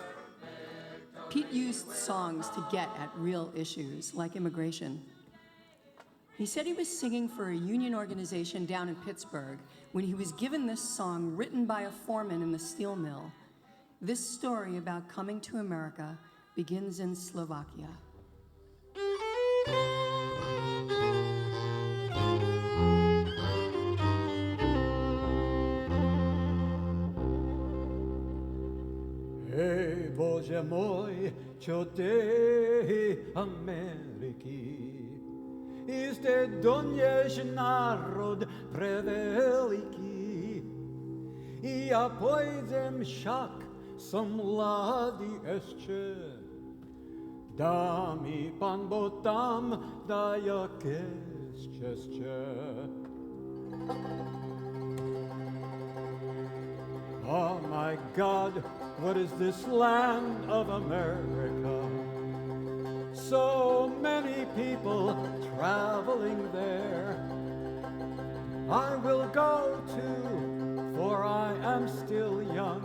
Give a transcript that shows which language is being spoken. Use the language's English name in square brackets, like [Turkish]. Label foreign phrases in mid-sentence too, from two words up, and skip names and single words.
[English] Pete used songs to get at real issues, like immigration. He said he was singing for a union organization down in Pittsburgh when he was given this song written by a foreman in the steel mill. This story about coming to America begins in Slovakia. [Slovak] Hej Bože môj, čo tej Ameriky. Iste donieš národ preveliký. I ja pojdem však, som mladý ešte. Dá mi Pán Boh tam dajaké šťastie. [English] Oh my God, what is this land of America? So many people traveling there. I will go too, for I am still young.